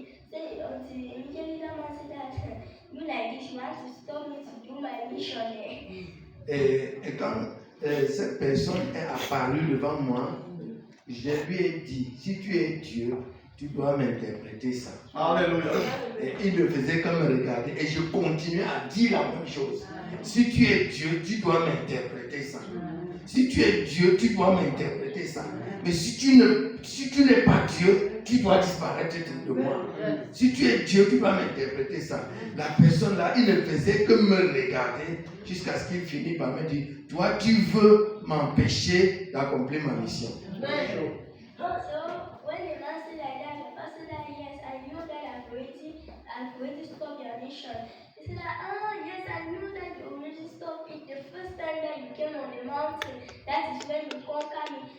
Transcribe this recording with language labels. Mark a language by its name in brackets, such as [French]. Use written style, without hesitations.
[English] Say it until immediately that man said that you like this, you want to stop me to do my mission. [French] Et quand cette personne est apparue devant moi, je lui ai dit, si tu es Dieu, tu dois m'interpréter ça. Alléluia. Et il ne faisait que me regarder et je continuais à dire la même chose. Si tu es Dieu, tu dois m'interpréter ça. Si tu es Dieu, tu dois m'interpréter ça. Mais si tu n'es pas Dieu, tu dois disparaître de moi. Si tu es Dieu, tu dois m'interpréter ça. La personne là, il ne faisait que me regarder jusqu'à ce qu'il finisse par me dire, toi, tu veux m'empêcher d'accomplir ma mission. [English] So when the man said like that, the person said that yes, I knew that I'm going to stop your mission. He said that, oh yes, I knew that you already stopped it the first time that you came on the mountain. That is when you conquered me.